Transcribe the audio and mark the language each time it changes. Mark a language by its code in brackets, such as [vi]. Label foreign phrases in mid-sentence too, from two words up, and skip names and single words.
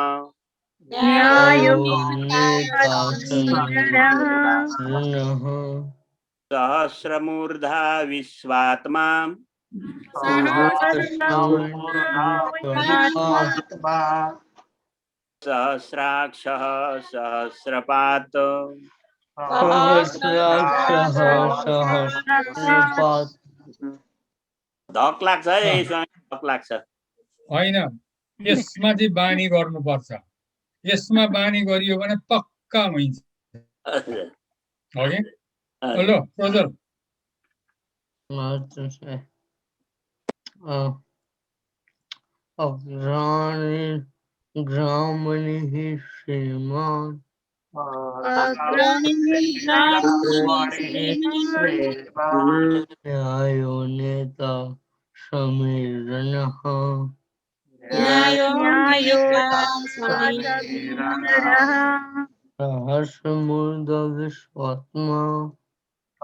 [sa] सहस्रमूर्धा विश्वात्मा सहस्राक्षः सहस्रपात् [ne] धक लाग्छ है यसमा धक लाग्छ होइन यसमा चाहिँ बानी गर्नुपर्छ यसमा बानी गरियो भने पक्का हुन्छ हो कि हेलो प्रज्वल [sa] ग्रामणिः श्रीमान् न्यायो नेता समीरणः सहस्रमूर्धा विश्वात्मा